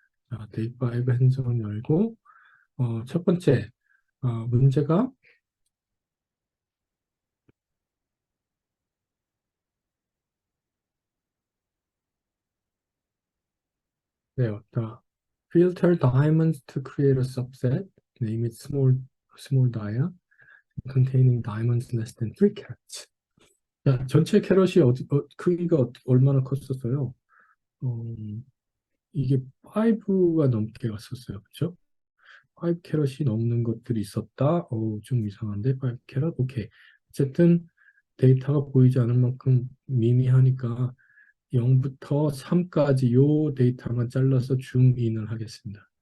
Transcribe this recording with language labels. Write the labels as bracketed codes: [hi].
[ko] 자, 데이파이브 핸즈온 열고 첫 번째 문제가 네요. [en] The filter diamonds to create a subset, name it small dia containing diamonds less than 3 carats. [ko] 자, 전체 캐럿이 크기가 얼마나 컸었어요? 어, 이게 5가 넘게 갔었어요. 그렇죠? 5 캐럿이 넘는 것들이 있었다. 좀 이상한데 5 캐럿? 오케이. 어쨌든 데이터가 보이지 않을 만큼 미미하니까 0부터 3까지 요 데이터만 잘라서 줌인을 하겠습니다.